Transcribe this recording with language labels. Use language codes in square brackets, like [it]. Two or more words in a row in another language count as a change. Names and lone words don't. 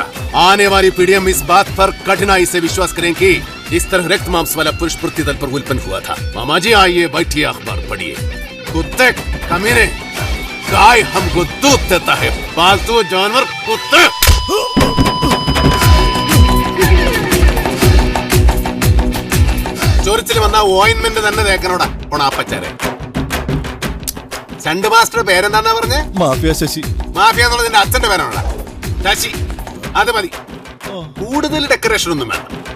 [hi] आने वाली पीढ़ियां इस बात पर कठिनाई से विश्वास करें कि इस तरह रक्त मांस वाला पुरुष पृथ्वी तल पर उत्पन्न हुआ था। मामा जी आइए, बैठिए, अखबार पढ़िए। कुत्ते कमीने, गाय हमको दूध देता है, पालतू जानवर कुत्ते। [ml] ചൊറിച്ചിൽ വന്ന ഓയിൻമെന്റ് തന്നെ തേക്കനോടാ പൊണാപ്പച്ചാരെ. സ്റ്റണ്ട് മാസ്റ്റർ പേരെന്താന്നാ പറഞ്ഞേ? മാഫിയ ശശി. മാഫിയ എന്നുള്ളത് നിന്റെ അച്ഛന്റെ പേരാണോടാ? ശശി അത് മതി, കൂടുതൽ ഡെക്കറേഷൻ ഒന്നും വേണ്ട.